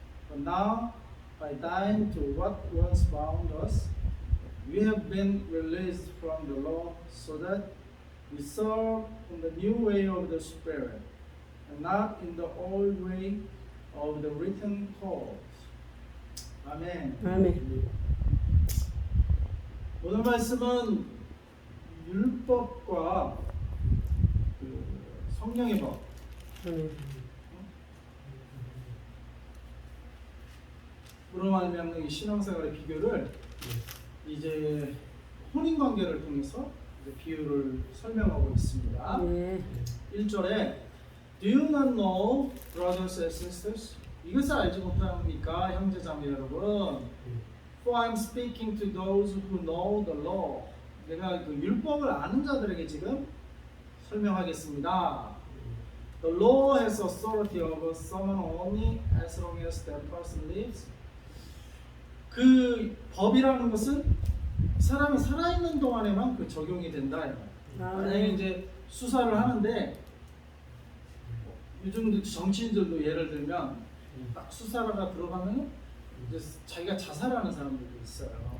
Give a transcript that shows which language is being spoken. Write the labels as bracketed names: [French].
[English] But now, by dying to what once bound us, we have been released from the law, so that we serve in the new way of the Spirit, and not in the old way of the written code. [Korean] 아멘. 아멘. 오늘 말씀은 율법과 그 성령의 법, 아멘. 으로 말미암는 이 신앙생활의 비교를 이제 혼인 관계를 통해서 이제 비유를 설명하고 있습니다. 네. 1절에 [English] Do you not know, brothers and sisters? [Korean] 이것을 알지 못합니까, 형제자매 여러분? [English] For I am speaking to those who know the law. [Korean] 내가 그 율법을 아는 자들에게 지금 설명하겠습니다. [English] The law has authority over someone only as long as that person lives. [Korean] 그 법이라는 것은 사람이 살아있는 동안에만 그 적용이 된다. 만약에 이제 수사를 하는데 요즘 정치인들도 예를 들면 딱 수사가 들어가면 이제 자기가 자살하는 사람들도 있어요.